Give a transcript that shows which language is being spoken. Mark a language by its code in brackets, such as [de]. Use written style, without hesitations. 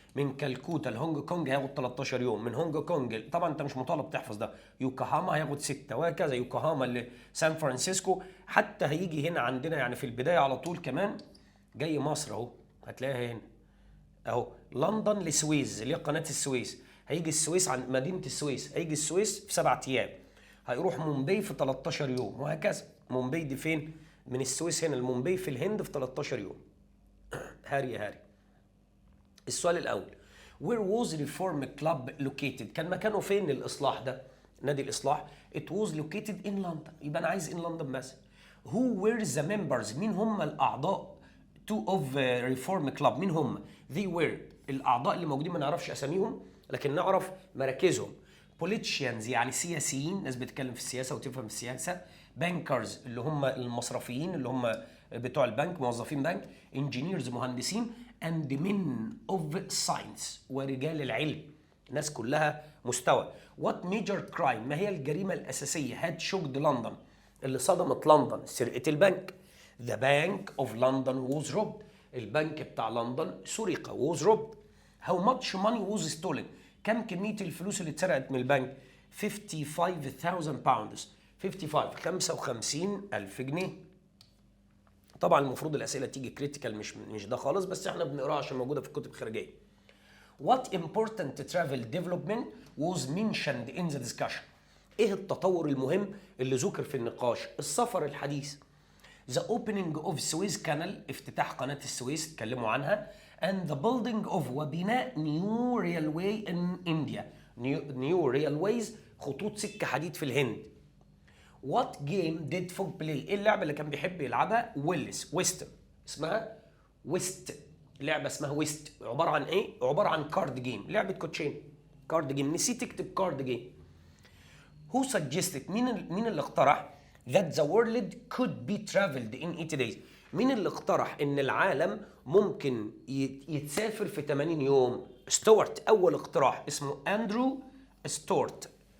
[ar] من كالكوتا لهونج كونج هياخد 13 يوم. من هونج كونج طبعا انت مش مطالب تحفظ ده، يوكوهاما هياخد 6، وهكذا يوكوهاما لسان فرانسيسكو، حتى هيجي هنا عندنا يعني في البدايه على طول كمان جاي مصر اهو، هتلاقيها هنا اهو، لندن لسويس اللي هي قناه السويس، هيجي السويس عند مدينه السويس، هيجي السويس في 7 ايام، هيروح مومباي في 13 يوم، وهكذا. مومباي دي فين؟ من السويس هنا المومباي في الهند في 13 يوم. هاري يا هاري. السؤال الاول، [en] where was reform club located؟ [ar] كان مكانه فين الإصلاح ده؟ نادي الإصلاح. [en] it was located in London، [ar] يبقى أنا عايز [en] in London بس. who were the members؟ [ar] مين هم الأعضاء [en] of reform club؟ [ar] مين هم؟ [en] they were، [ar] الأعضاء اللي موجودين ما نعرفش أساميهم لكن نعرف مراكزهم. politicians يعني سياسيين، ناس بتتكلم في السياسة وتفهم السياسة. bankers اللي هم المصرفيين اللي هم بتوع البنك، موظفين بنك. engineers مهندسين. [en] and men of science [ar] ورجال العلم، ناس كلها مستوى. [en] what major crime؟ [ar] ما هي الجريمة الأساسية [en] had shocked London [ar] اللي صدمت لندن؟ سرقة البنك. [en] the bank of London was robbed، [ar] البنك بتاع لندن سرق [en] was robbed. how much money was stolen؟ [ar] كم كمية الفلوس اللي اتسرقت من البنك؟ 55,000 pounds، 55,000 جنيه. طبعا المفروض الاسئله تيجي كريتيكال، مش ده خالص، بس احنا بنقراها عشان موجوده في الكتب الخارجيه. [en] What important travel development was mentioned in the discussion؟ [ar] ايه التطور المهم اللي ذكر في النقاش؟ السفر الحديث. [en] The opening of Suez Canal، [ar] افتتاح قناه السويس اتكلموا عنها. [en] and the building of، وبناء new railway in India، new railways [ar] خطوط سكه حديد في الهند. [en] What game did Fogg play؟ [ar] ايه اللعبة اللي كان بيحب يلعبها؟ ويست، اسمها ويست، لعبة اسمها ويست، عبارة عن ايه؟ عبارة عن كارد جيم، لعبة كوتشين، كارد جيم، نسيت تكتب كارد جيم. Who suggested؟ مين اللي اقترح [en] that the world could be traveled in 80 days؟ [ar] مين اللي اقترح ان العالم ممكن يتسافر في 80 يوم؟ ستوارت، اول اقتراح، اسمه اندرو ستوارت.